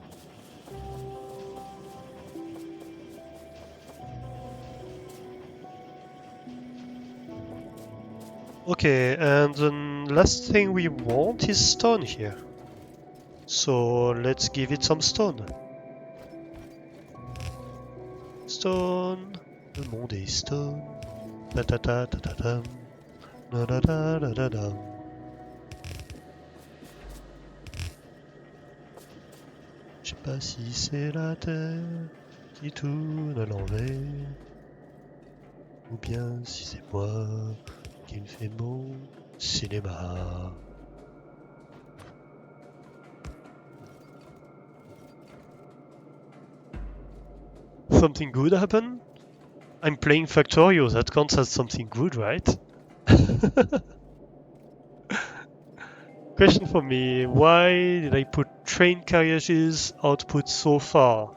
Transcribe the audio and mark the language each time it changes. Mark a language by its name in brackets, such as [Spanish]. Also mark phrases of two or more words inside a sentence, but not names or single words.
[English] Okay, and the last thing we want is stone here. So let's give it some stone. Stone. [French] Le monde est stone. Ta ta ta ta ta dam. Da da da da da dam. Je sais pas si c'est la terre qui tourne à l'envers, ou bien si c'est moi qui ne fais mon cinéma. [English] Something good happen? I'm playing Factorio, that counts as something good, right? Question for me, why did I put train carriages output so far?